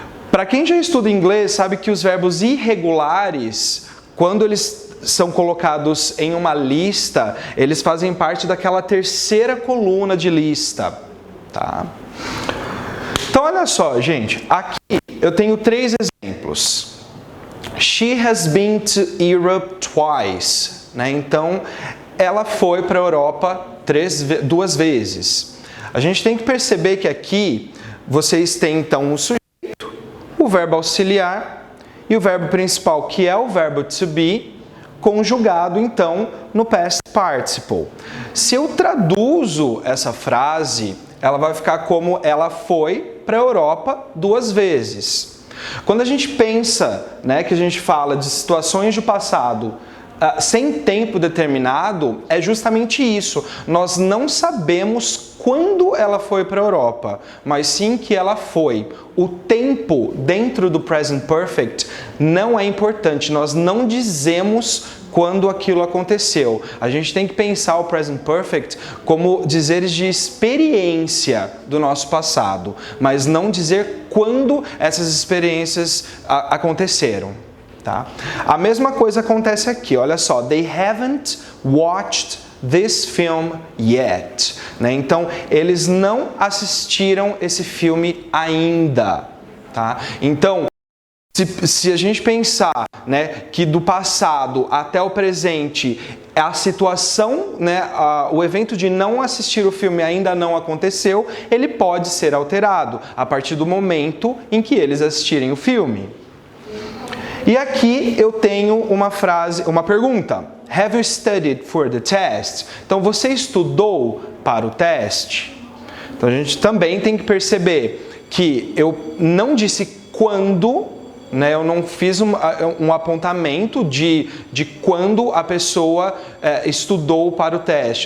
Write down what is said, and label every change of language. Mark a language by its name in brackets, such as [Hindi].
[Portuguese] Para quem já estuda inglês, sabe que os verbos irregulares, quando eles são colocados em uma lista, eles fazem parte daquela terceira coluna de lista, tá? Então, olha só, gente, aqui eu tenho 3 exemplos. [English] She has been to Europe twice, né? [Portuguese] Então, ela foi para a Europa 2 vezes. A gente tem que perceber que aqui vocês têm, então, o sujeito, o verbo auxiliar e o verbo principal, que é o verbo to be, conjugado, então, no past participle. Se eu traduzo essa frase, ela vai ficar como ela foi para a Europa 2 vezes. Quando a gente pensa, né, que a gente fala de situações do passado sem tempo determinado, é justamente isso. Nós não sabemos quando ela foi para a Europa, mas sim que ela foi. O tempo dentro do Present Perfect não é importante, nós não dizemos quando aquilo aconteceu. A gente tem que pensar o Present Perfect como dizeres de experiência do nosso passado, mas não dizer quando essas experiências aconteceram. Tá? A mesma coisa acontece aqui, olha só. [English] They haven't watched this film yet. [Portuguese] Né? Então, eles não assistiram esse filme ainda. Tá? Então, se a gente pensar, né, que do passado até o presente a situação, né, o evento de não assistir o filme ainda não aconteceu, ele pode ser alterado a partir do momento em que eles assistirem o filme. E aqui eu tenho uma pergunta. [English] Have you studied for the test? [Portuguese] Então, você estudou para o teste? Então, a gente também tem que perceber que eu não disse quando, né, eu não fiz um apontamento de quando a pessoa estudou para o teste.